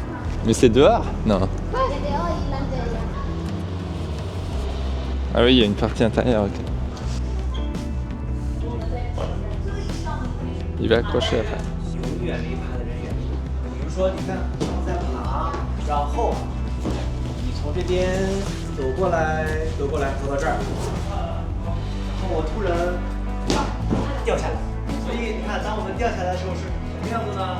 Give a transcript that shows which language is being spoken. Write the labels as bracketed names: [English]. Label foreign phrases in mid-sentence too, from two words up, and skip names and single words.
[French] Mais c'est dehors? Non. Ah oui, il y a une partie intérieure, ok. Il va accrocher après. [Chinese] 从这边走过来，走到这儿，然后我突然掉下来，所以你看，当我们掉下来的时候是什么样子呢？